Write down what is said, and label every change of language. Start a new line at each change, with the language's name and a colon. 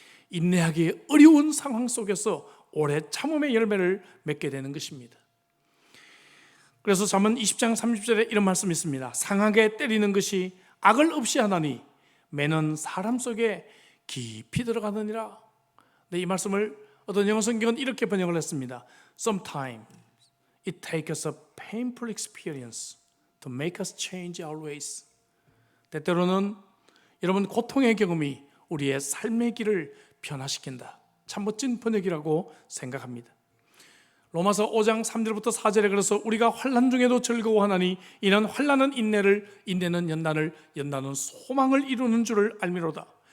Korean: 인내하기 어려운 상황 속에서 오래 참음의 열매를 맺게 되는 것입니다. 그래서 잠언 20장 30절에 이런 말씀이 있습니다. 상하게 때리는 것이 악을 없이 하나니 매는 사람 속에 깊이 들어가느니라. 네, 이 말씀을 어떤 영어 성경은 이렇게 번역을 했습니다.
English: Sometimes it takes us a painful experience to make us change our ways.
Korean: 때때로는 여러분, 고통의 경험이 우리의 삶의 길을 변화시킨다. 참 멋진 번역이라고 생각합니다. 로마서 5장 3절부터 4절에 그래서 우리가 환난 중에도 즐거워하나니 이는 환난은 인내를, 인내는 연단을, 연단은 소망을 이루는 줄을 알미로다.